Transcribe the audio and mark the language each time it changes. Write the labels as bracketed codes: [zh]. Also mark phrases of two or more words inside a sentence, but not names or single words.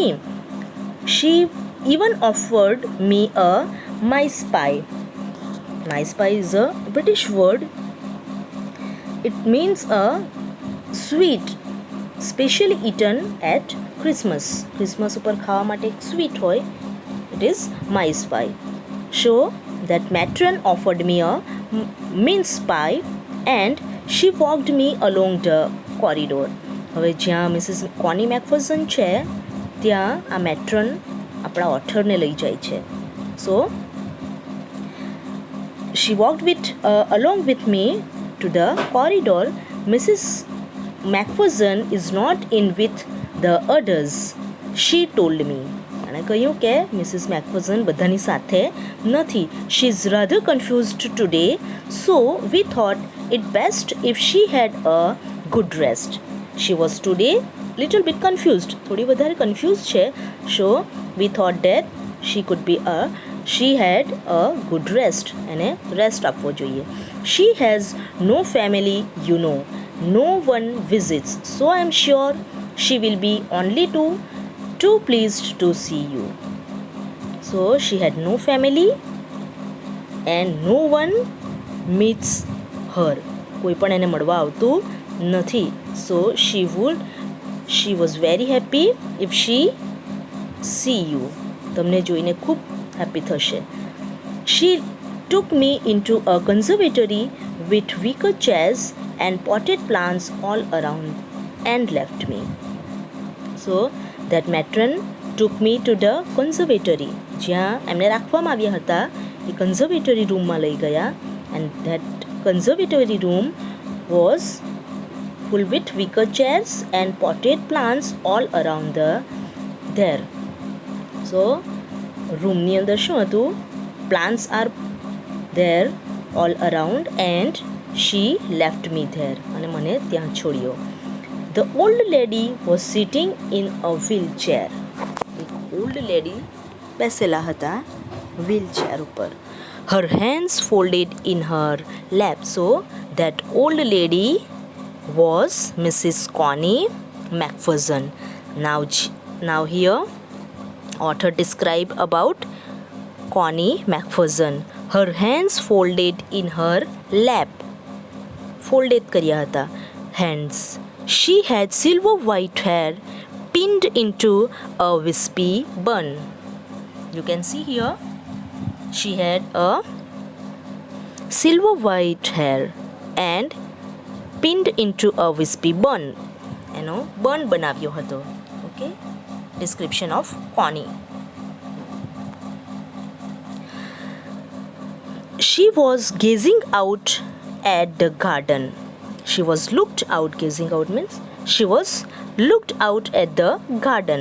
[en] She even offered me a mice pie. Mice pie is a British word. It means a sweet specially eaten at Christmas. [gu] Christmas ઉપર ખાવા માટે એક sweet હોય. [en] It is mice pie. So that matron offered me a mince pie and she walked me along the corridor. [gu] હવે જ્યાં મિસિસ કોની મેકફર્સન છે ત્યાં આ મેટ્રન આપણા ઓથરને લઈ જાય છે. [en] So she walked along with me to the corridor. Mrs. Macpherson is not in with the others, she told me. [gu] અને કહ્યું કે મિસિસ મેકફર્સન બધાની સાથે નથી. [en] She is rather confused today, so we thought it best if she had a good rest. She was today little bit confused. [gu] થોડી વધારે confused છે. [en] So we thought that she had a good rest. [gu] એને rest આપવો જોઈએ. [en] She has no family, you know. No one visits, so I am sure she will be only too pleased to see you. So she had no family and no one meets her. [gu] કોઈ પણ એને મળવા આવતું નથી. [en] So she was very happy if she see you. [gu] તમને જોઈને ખૂબ happy થશે. [en] She took me into a conservatory with wicker chairs and potted plants all around and left me. So that matron took me to the conservatory. [gu] જ્યાં એમને રાખવામાં આવ્યા હતા એ conservatory રૂમમાં લઈ ગયા, [en] and that conservatory room was full with wicker chairs and potted plants all around there. [gu] So રૂમની અંદર શું હતું? [en] Plants are there all around and she left me there. [gu] અને મને ત્યાં છોડ્યો. [en] The old lady was sitting in a wheelchair. [gu] એક [en] old lady [gu] બેસેલા હતા wheelchair ઉપર. [en] Her hands folded in her lap. So that old lady was Mrs. Connie Macpherson. Now here author describe about Connie Macpherson. Her hands folded in her lap. [gu] Folded કર્યા હતા hands. [en] She had silver white hair pinned into a wispy bun. You can see here she had a silver white hair and pinned into a wispy bun. [gu] એનો બન બનાવ્યો હતો. ઓકે, [en] description of Connie. She was gazing out at the garden. She was looked out. Gazing out means she was looked out at the garden.